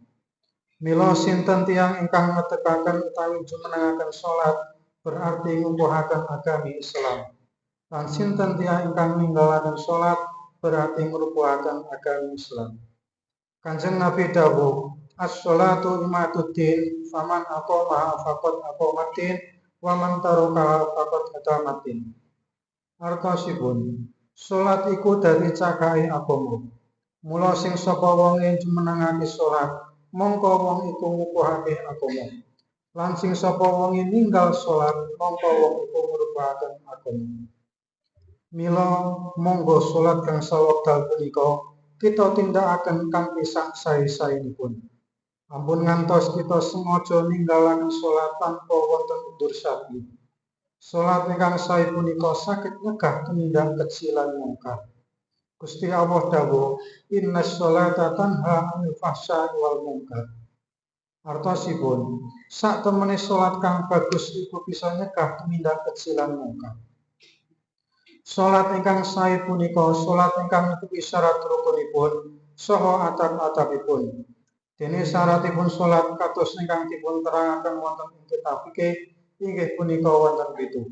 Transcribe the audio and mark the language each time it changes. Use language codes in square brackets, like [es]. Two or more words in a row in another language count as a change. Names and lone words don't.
[jv] Mila sinten tiyang ingkang ngetekaken utawi jumenengaken salat berarti ngumpuhaken agami Islam. Lan sinten tiyang ingkang ninggalaken salat berarti ngrupuhaken agami Islam. Kanjeng Nabi dawuh, [ar] الصلاة عماد الدين فمن أقامها فقد أقام الدين ومن تركها فقد هدم الدين. [jv] Artosipun, salat iku dadi cakahe agama. Mula sing sapa wong jumenengake salat, mongko wong iku ngukuhake agama. Lan sing sapa wong ninggal salat, mongko wong iku ngrupaken agama. Mila monggo salat gangsal wekdal punika kita tindakaken kanthi sak sae-saenipun. Ampun ngantos kita sengaja ninggalaken salat tanpa wonten undur sapi. Salat ingkang sae punika saged nyegah tumindak keji lan mungkar. Gusti Allah dawuh, [ar] إن الصلاة تنهى عن الفحشاء والمنكر. [jv] Artosipun, sak temene salat kang bagus iku bisa nyegah tumindak keji lan mungkar. Salat ingkang sae punika salat ingkang netepi syarat rukunipun saha atap-atapipun. Dene syaratipun salat kados ingkang dipun terangaken wonten ing kitab fikih inggih punika wonten 7.